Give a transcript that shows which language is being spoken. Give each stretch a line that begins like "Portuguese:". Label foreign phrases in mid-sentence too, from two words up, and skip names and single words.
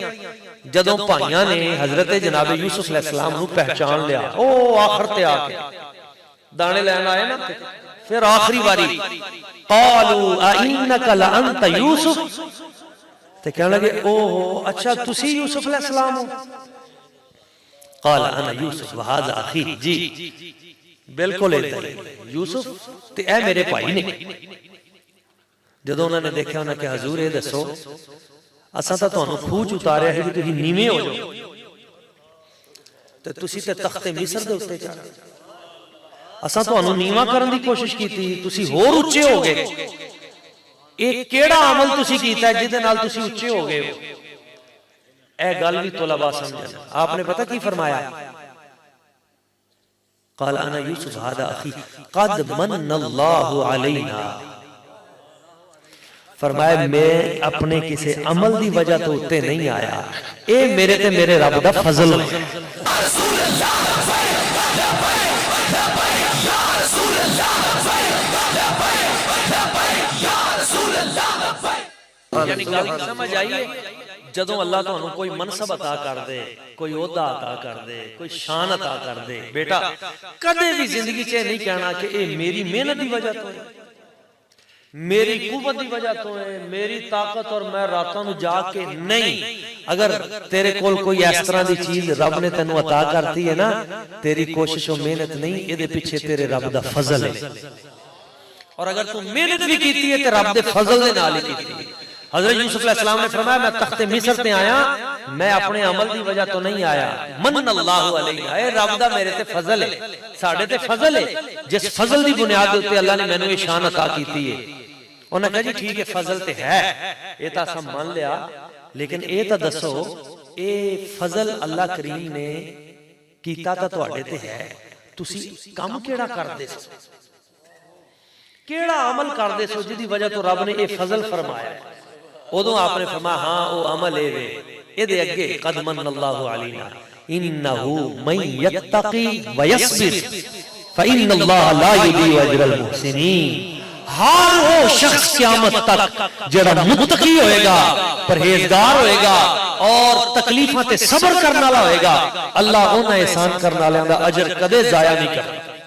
Punjabi: جدوں بھائیاں نے حضرت جناب یوسف علیہ السلام نوں پہچان لیا، او آخر تے آکے دانے لین آئے نا، پھر آخری باری
Arabic: قالوا أإنك لأنت يوسف,
Punjabi: تے کہنے لگے اوہو اچھا تسی یوسف علیہ السلام ہو?
Arabic: قال أنا يوسف وهذا أخي,
Punjabi: جی بالکل یوسف تے اے میرے بھائی نے. جدوں انہوں نے دیکھا، انہوں نے کہا حضور ایہ دسو، اسا تو تہانوں کھوہ چ اتاریا ہے کہ تسیں نیویں ہو جاؤ، تے تسیں تے تختِ مصر دے اتے چڑھ گئے. اسا تہانوں نیوا کرن دی کوشش کیتی، تسیں ہور اچے ہو گئے. ایہ کیڑا عمل تسیں کیتا جہدے نال تسیں اچے ہو گئے ہو? اے گل بھی طلبہ سمجھن۔ آپنے پتہ کی فرمایا?
Arabic: قال أنا يوسف هذا أخي قد منّ الله علينا.
Punjabi: فرمایا میں اپنے کسی عمل دی وجہ تو اتے نہیں آیا، اے میرے تے میرے رب دا فضل ہے. یعنی گل سمجھ آئیے، جدوں اللہ تہانوں کوئی منصب عطا کر دے، کوئی عہدہ عطا کر دے، کوئی شان عطا کر دے، بیٹا کدے بھی زندگی چ نہیں کہنا کہ اے میری محنت دی وجہ تو ہے، میری قوت کی وجہ تو ہے، میری طاقت اور میں راتوں میں جاکے نہیں. اگر تیرے کول کوئی اس طرح کی چیز رب نے تینوں عطا کرتی ہے نا، تیری کوشش اور محنت نہیں، ایہ پیچھے تیرے رب دا فضل ہے. اور اگر تو محنت بھی کی ہے تو رب دے فضل دے نال ہی کی. حضرت یوسف علیہ السلام نے فرمایا میں تختِ مصر تے آیا، میں اپنے عمل کی وجہ تو نہیں آیا.
Arabic: منّ الله علينا,
Punjabi: اے رب دا میرے تے فضل ہے، ساڈے تے فضل ہے، جس فضل کی بنیاد اتے اللہ نے مینوں ایہ شان عطا کیتی ہے. انہوں نے کہا جی ٹھیک ہے فضل تے ہے، ایہ تو اساں مان لیا، لیکن ایہ تو دسو ایہ فضل اللہ کریم نے کیتا تاں تہاڈے تے ہے، تسی کام کیڑا کردے سو، کیڑا عمل کردے سو جہدی وجہ تو رب نے ایہ فضل فرمایا? اودوں آپنے فرمایا ہاں وو عمل اے وے، ایہدے اگے
Arabic: قد منّ الله علينا إنه من يتق ويصبر فإن الله لا يضيع أجر المحسنين.
Punjabi: ہر وو شخص قیامت تک جیڑا متقی ہوئےگا، پرہیزگار ہوئےگا اور تکلیفاں تے صبر کرنے والا ہوئےگا، اللہ انہاں احسان کرنے والیاں دا اجر کدے ضائع نہیں کردا.